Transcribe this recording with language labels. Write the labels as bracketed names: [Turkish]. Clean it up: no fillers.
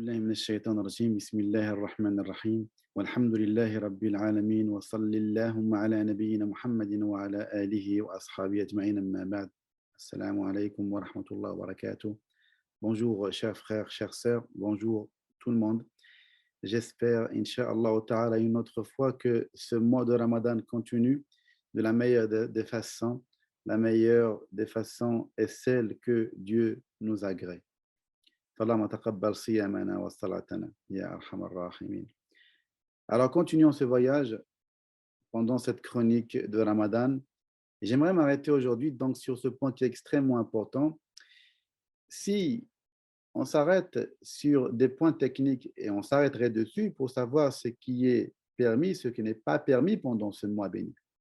[Arabic] الشيطان الرجيم بسم الله الرحمن الرحيم والحمد لله رب العالمين وصل اللهم على نبينا محمد وعلى آله وأصحابه أجمعين أما بعد السلام عليكم ورحمة الله وبركاته. [French] Bonjour chers frères, chères sœurs, bonjour tout le monde. J'espère, Inch'Allah Ta'ala, une autre fois que ce mois de Ramadan continue de la meilleure des façons. La meilleure des façons est celle que Dieu nous agrée. [Arabic] فاللهم تقبل صيامنا وصلاتنا يا أرحم الراحمين. [French] Alors, continuons ce voyage pendant cette chronique de Ramadan. J'aimerais m'arrêter aujourd'hui donc sur ce point qui est extrêmement important. Si on s'arrête sur des points techniques et on s'arrêterait dessus pour savoir ce qui est permis, ce qui n'est pas permis pendant ce mois béni.